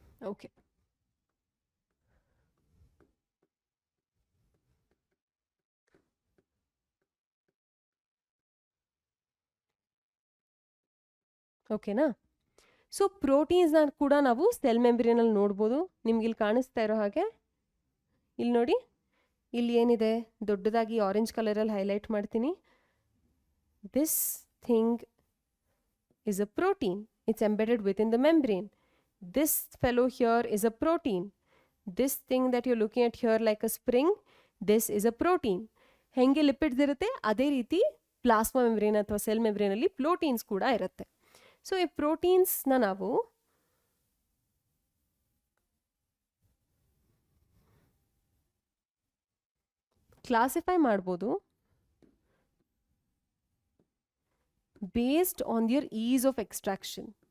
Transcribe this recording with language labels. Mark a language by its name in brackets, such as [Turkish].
[Kannada] Okay, ಓಕೆನಾ? So ಪ್ರೋಟೀನ್ಸ್ನ ಕೂಡ ನಾವು ಸೆಲ್ ಮೆಂಬ್ರೇನಲ್ಲಿ ನೋಡ್ಬೋದು. ನಿಮ್ಗೆ ಇಲ್ಲಿ ಕಾಣಿಸ್ತಾ ಇರೋ ಹಾಗೆ ಇಲ್ಲಿ ನೋಡಿ, ಇಲ್ಲಿ ಏನಿದೆ ದೊಡ್ಡದಾಗಿ ಆರೆಂಜ್ ಕಲರಲ್ಲಿ ಹೈಲೈಟ್ ಮಾಡ್ತೀನಿ. [English] This thing is a protein. It's embedded within the membrane. This fellow here is a protein. This thing that you're looking at here like a spring, this is a protein. [Kannada] ಹೆಂಗೆ lipids ಇರುತ್ತೆ ಅದೇ ರೀತಿ plasma membrane ಅಥವಾ cell ಮೆಂಬ್ರೇನಲ್ಲಿ proteins ಕೂಡ ಇರುತ್ತೆ. So ಈ ಪ್ರೋಟೀನ್ಸ್ನ ನಾವು classify ಮಾಡ್ಬೋದು [English] based on their ease of extraction.